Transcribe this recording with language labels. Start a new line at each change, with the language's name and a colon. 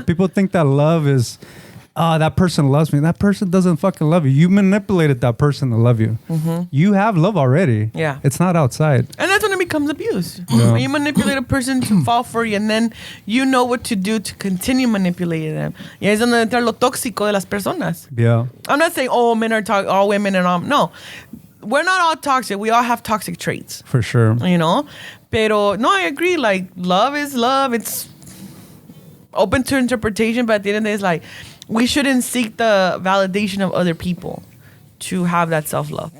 English: people think that love is. That person loves me. That person doesn't fucking love you. You manipulated that person to love you. You have love already. Yeah. It's not outside. And that's when it becomes abuse. Yeah. When you manipulate a person to fall for you and then you know what to do to continue manipulating them.
Spanish: Y es donde entra lo tóxico de las personas.
English: Yeah. I'm not saying all men are toxic, all women are not. No. We're not all toxic. We all have toxic traits. For sure. You know?
Spanish: Pero,
English: no, I agree. Like, love is love. It's open to interpretation, but at the end of the day, it's like, we shouldn't seek the validation of other people to have that self-love.